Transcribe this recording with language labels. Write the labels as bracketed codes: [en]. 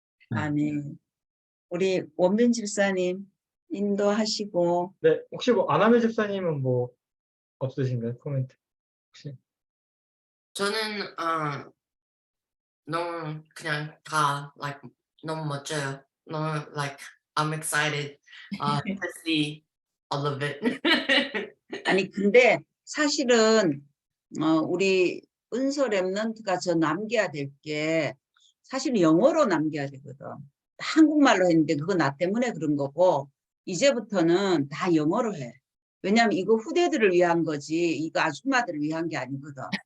[ko] 아니 우리 원빈 집사님 인도하시고 네, 혹시 뭐 아나미 집사님은 뭐 없으신가요? 코멘트 혹시? 저는 너무 그냥 다 like 너무 멋져요. [en] 너무 like I'm excited to see all of it. [ko] 아니 근데 사실은 우리 은서 랩런트가 저 남겨야 될 게 사실은 영어로 남겨야 되거든. 한국말로 했는데 그거 나 때문에 그런 거고 이제부터는 다 영어로 해. 왜냐하면 이거 후대들을 위한 거지 이거 아줌마들을 위한 게 아니거든.